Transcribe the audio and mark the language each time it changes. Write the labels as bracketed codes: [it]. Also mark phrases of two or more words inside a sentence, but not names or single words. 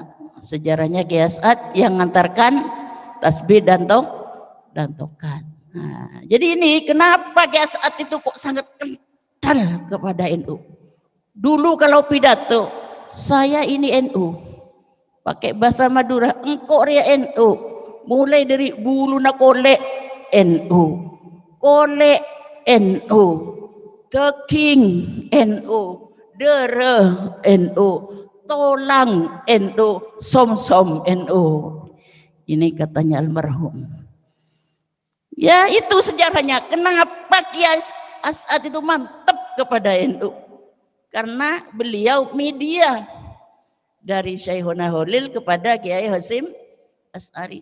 [id] Sejarahnya Kiai As'ad yang mengantarkan tasbih dan tokat. Nah, jadi ini kenapa Kiai As'ad itu kok sangat kental kepada NU. Dulu kalau pidato, saya ini NU. Pakai bahasa Madura, [mad] engkau ria NU. Mulai dari bulu na kolek NU. Kolek NU. Teking NU. Dere NU. Tolang NU. Som-som NU. [id] Ini katanya almarhum. Ya itu sejarahnya. Kenapa Kiai As'ad itu mantap kepada NU? Karena beliau media dari Syekhuna Holil kepada Kiai Hasyim Asy'ari.